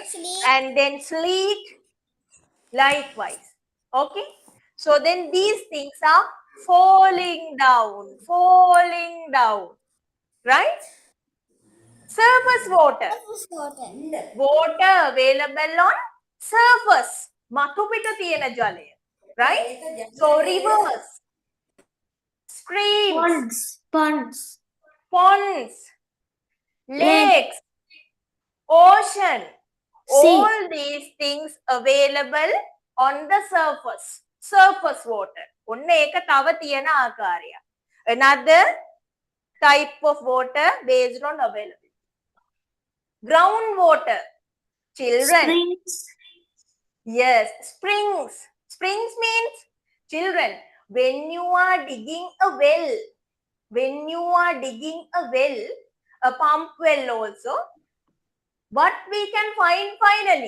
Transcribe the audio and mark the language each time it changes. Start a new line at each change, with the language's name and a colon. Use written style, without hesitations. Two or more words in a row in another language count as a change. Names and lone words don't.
English: And then sleet, likewise. Okay? So then these things are falling down, falling down. Right? Surface water. Water available on surface.
Sinhala: මතු පිට තියෙන ජලය.
English: Right? So rivers, streams, Ponds. Ponds. ponds, lakes, ocean, Sea. all these things available on the surface. Surface water.
Sinhala: ඔන්න ඒක තව තියෙන ආකාරය.
English: Another type of water based on availability. Groundwater. Children. Springs. Yes, springs. Springs means children. When you are digging a well, a pump well also, what we can find finally?